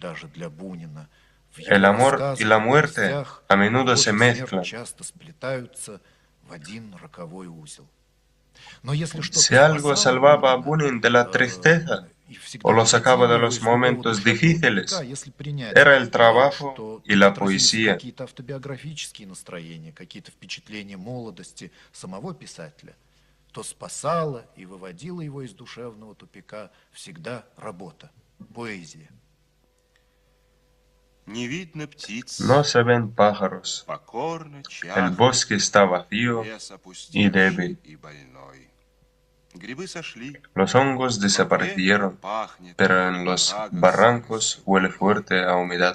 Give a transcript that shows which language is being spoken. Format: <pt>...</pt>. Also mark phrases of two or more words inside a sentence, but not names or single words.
<es>El amor y la muerte a menudo se mezclan. Si algo salvaba a Bunin de la tristeza o lo sacaba de los momentos difíciles, era el trabajo y la poesía.</es> <ru>То спасала и выводила его из душевного тупика всегда работа, поэзия.</ru> <es>No se ven pájaros, el bosque está vacío y débil. Los hongos desaparecieron, pero en los barrancos huele fuerte a humedad.</es>